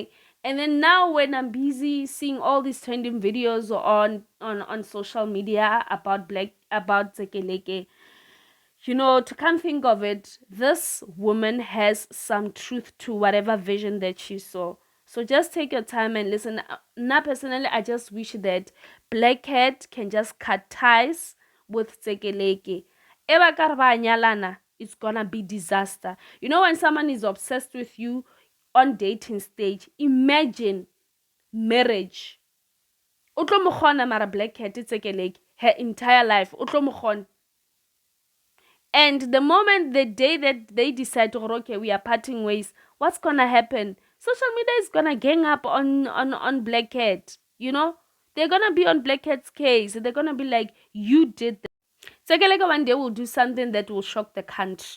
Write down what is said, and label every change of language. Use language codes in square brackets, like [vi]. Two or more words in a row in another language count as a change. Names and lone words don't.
[en] And then now when I'm busy seeing all these trending videos on social media about Tsekeleke, to come think of it, this woman has some truth to whatever vision that she saw. So just take your time and listen. Now, personally, I just wish that Black Cat can just cut ties with Tsekeleke. [st] Eba ka re ba nyalana, [en] it's gonna be disaster. You know, when someone is obsessed with you on dating stage, imagine marriage. [st] O tlo mo kgona mara Black Cat Tsekeleke [en] her entire life. [st] O tlo mo kgona. [en] And the moment, the day that they decide, oh, okay, we are parting ways, what's gonna happen? Social media is gonna gang up on Black Cat. You know, they're gonna be on Black Cat's case. They're gonna be like, you did that. Tsekeleke one day will do something that will shock the country.